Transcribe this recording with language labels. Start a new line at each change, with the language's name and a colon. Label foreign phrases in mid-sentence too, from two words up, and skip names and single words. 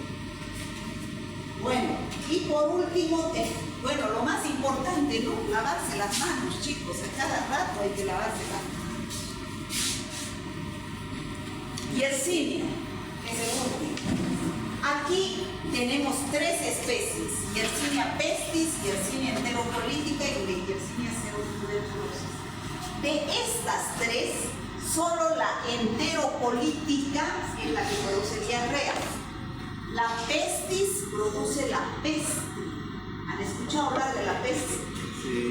Spanish: Bueno, y por último, bueno, lo más importante, ¿no? Lavarse las manos, chicos. A cada rato hay que lavarse las manos. Yersinia es el último. Aquí tenemos 3 especies: Yersinia pestis, Yersinia enterocolítica y Yersinia pseudotuberculosis. De estas 3, solo la enterocolítica es la que produce diarrea. La pestis produce la peste. ¿Han escuchado hablar de la peste? Sí.